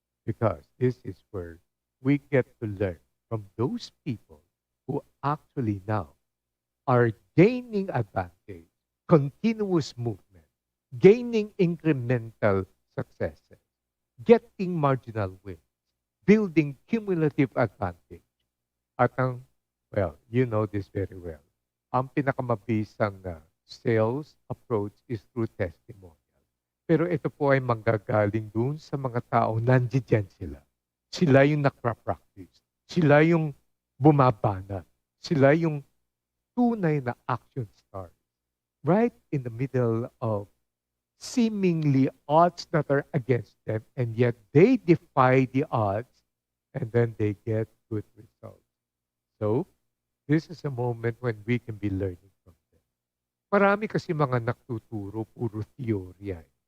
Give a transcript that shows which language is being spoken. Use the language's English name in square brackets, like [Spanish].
[English] Because this is where we get to learn from those people who actually now are gaining advantage, continuous movement, gaining incremental successes, getting marginal wins, building cumulative advantage. At ang, well, you know this very well. [Filipino] Ang pinakamabisang na [English] sales approach is through testimonial. [Filipino] Pero ito po ay manggagaling dun sa mga tao, nandiyan sila. Sila yung nakra-practice. Sila yung bumabanat. Sila yung tunay na action stars. [English] Right in the middle of seemingly odds that are against them, and yet they defy the odds, and then they get good results. So, this is a moment when we can be learning from them. [Filipino] Marami kasi mga nagtuturo, puro teorya.